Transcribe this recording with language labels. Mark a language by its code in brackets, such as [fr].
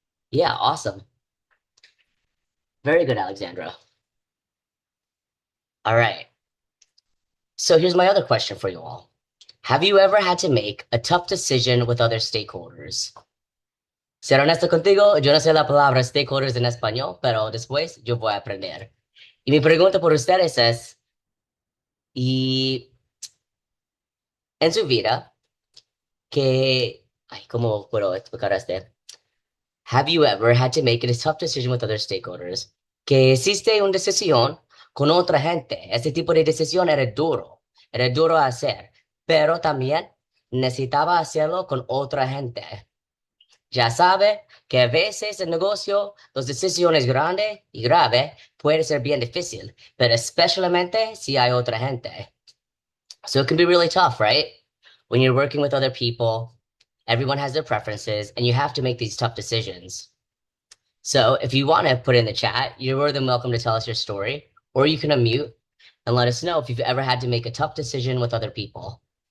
[en] Yeah, awesome. Very good, Alexandra. All right. So here's my other question for you all. Have you ever had to make a tough decision with other stakeholders? [es] Ser honesto contigo, yo no sé la palabra stakeholders en español, pero después yo voy a aprender. Y mi pregunta por ustedes es, ¿y en su vida, cómo puedo explicar esto? [en] Have you ever had to make a tough decision with other stakeholders? [es] Que hiciste una decisión con otra gente. Ese tipo de decisión era duro hacer, pero también necesitaba hacerlo con otra gente. Ya sabe que a veces el negocio, las decisiones grandes y graves puede ser bien difícil, pero especialmente si hay otra gente. [en] So it can be really tough, right? When you're working with other people, everyone has their preferences, and you have to make these tough decisions. So if you want to put in the chat, you're more than welcome to tell us your story, or you can unmute and let us know if you've ever had to make a tough decision with other people.